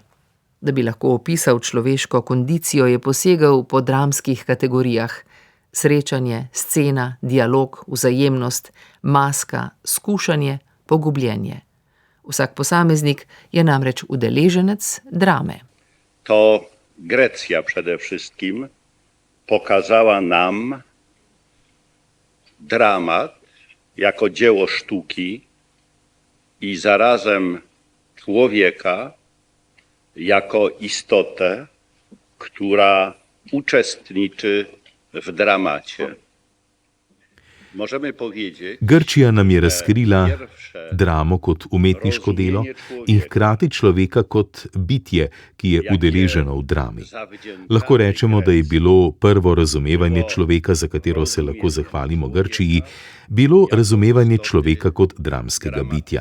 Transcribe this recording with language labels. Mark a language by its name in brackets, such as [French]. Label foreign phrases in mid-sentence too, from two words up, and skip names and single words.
[Slovenian] Da bi lahko opisal človeško kondicijo, je posegal po dramskih kategorijah: srečanje, scena, dialog, vzajemnost, maska, skušanje, pogubljenje. Vsak posameznik je namreč udeleženec drame. [Polish] To Grecja przede wszystkim pokazała nam dramat jako dzieło sztuki i zarazem człowieka jako istotę, która uczestniczy w dramacie. Możemy powiedzieć, [Slovenian] Grčija nam je razkrila dramo kot umetniško delo in hkrati človeka kot bitje, ki je udeleženo v drami. Lahko rečemo, da je bilo prvo razumevanje človeka, za katero se lahko zahvalimo Grčiji, bilo razumevanje človeka kot dramskega bitja.